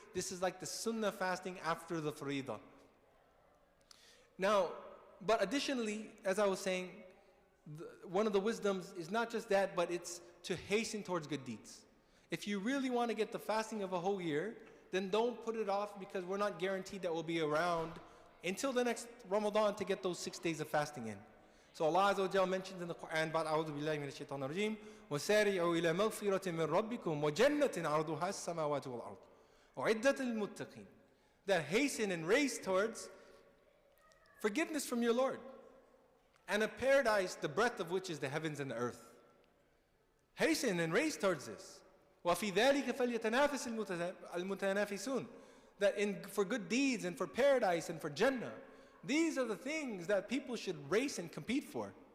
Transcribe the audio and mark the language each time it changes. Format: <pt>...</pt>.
<en>This is like the sunnah fasting after the faridah. Now, but additionally, as I was saying, one of the wisdoms is not just that, but it's to hasten towards good deeds. If you really want to get the fasting of a whole year, then don't put it off because we're not guaranteed that we'll be around until the next Ramadan to get those 6 days of fasting in. So Allah Azza wa Jalla mentions in the Quran,</en> <ar>بعد أعوذ بالله من الشيطان الرجيم وسارعوا إلى مغفرة من ربكم وجنة عرضها السماوات والأرض أعدت للمتقين.</ar> <en>That hasten and race towards forgiveness from your Lord and a paradise the breadth of which is the heavens and the earth. Hasten and race towards this.</en> <ar>وَفِي ذَلِكَ فَلْيَتَنَافِسِ الْمُتَنَافِسُونَ.</ar> <en>That for good deeds and for paradise and for Jannah, these are the things that people should race and compete for.</en>